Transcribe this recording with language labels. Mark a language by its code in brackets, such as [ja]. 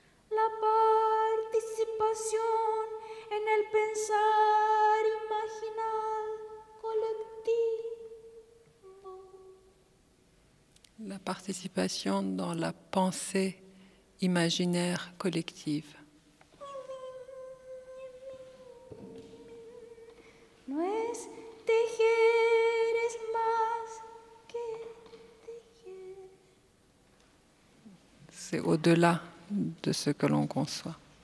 [es] La participación en el pensar imaginal colectivo. [fr] La participation dans la pensée imaginaire collective. [es] No es tejer, es más que tejer. [fr] C'est au-delà de ce que l'on conçoit.